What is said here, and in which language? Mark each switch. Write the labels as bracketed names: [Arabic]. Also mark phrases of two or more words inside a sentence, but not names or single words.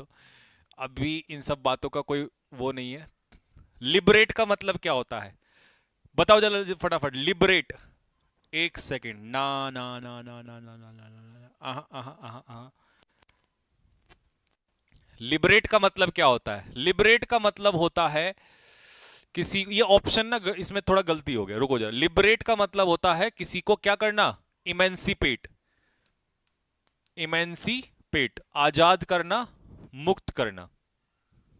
[Hindi] अभी इन सब बातों का कोई वो नहीं है। लिबरेट का मतलब क्या होता है बताओ जरा फटाफट। लिबरेट, एक सेकेंड, ना ना ना ना ना ना ना ना ना, आहा आहा आहा आहा। लिबरेट का मतलब क्या होता है? लिबरेट का मतलब होता है किसी, ये ऑप्शन ना इसमें थोड़ा गलती हो गया, रुको जरा। लिबरेट का मतलब होता है किसी को क्या करना? इमेंसिपेट, इमेंसिपेट, आजाद करना, मुक्त करना।